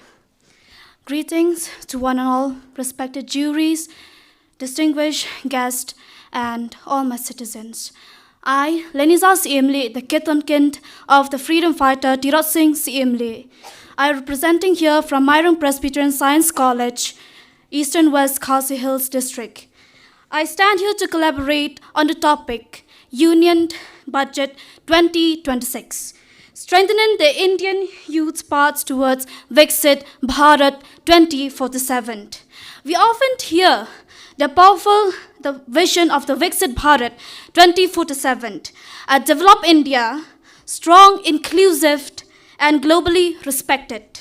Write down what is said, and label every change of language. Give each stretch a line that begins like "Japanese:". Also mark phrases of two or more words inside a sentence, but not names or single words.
English: Greetings to one and all respected juries, distinguished guests, and all my citizens. I, Leniza Simle, the Ketonkind of the freedom fighter Tirat Singh Simle, I am representing here from Mairang Presbyterian Science College, East and West Khasi Hills District. I stand here to collaborate on the topic Union Budget 2026, strengthening the Indian youth's path towards Viksit Bharat 2047. We often hear the vision of the Viksit Bharat 2047, a developed India, strong, inclusive, and globally respected.